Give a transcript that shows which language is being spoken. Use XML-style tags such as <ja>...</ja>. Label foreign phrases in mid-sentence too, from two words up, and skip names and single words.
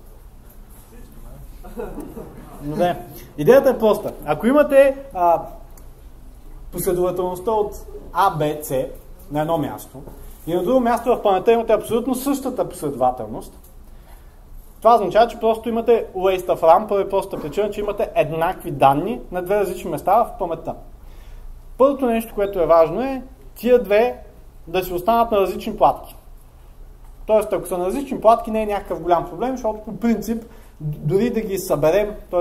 <bg>Добре. Идеята е проста. Ако имате последователността от A, B, C на едно място и на друго място в паметта имате абсолютно същата последователност, това означава, че просто имате</bg> <en>waste of RAM,</en> <bg>поради простата причина, че имате еднакви данни на две различни места в паметта. Първото нещо, което е важно е тия две да си останат на различни платки. Тоест, ако са на различни платки, не е някакъв голям проблем, защото по принцип дори да ги съберем, т.е.</bg>